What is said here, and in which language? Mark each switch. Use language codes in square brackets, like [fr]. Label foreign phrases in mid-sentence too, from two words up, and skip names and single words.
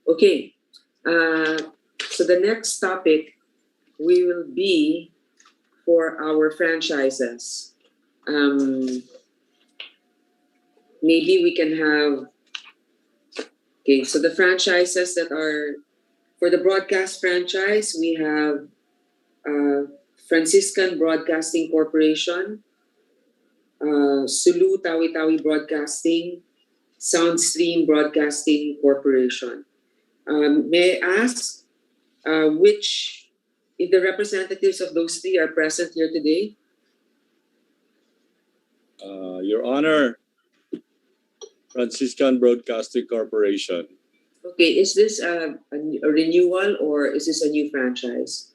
[en] Okay, so the next topic will be for our franchises. Maybe we can have, okay, so the franchises that are For the broadcast franchise, we have Franciscan Broadcasting Corporation, Sulu Tawi-Tawi Broadcasting, Soundstream Broadcasting Corporation. May I ask if the representatives of those three are present here today? Your Honor, Franciscan Broadcasting Corporation. Okay, is this a renewal or is this a new franchise?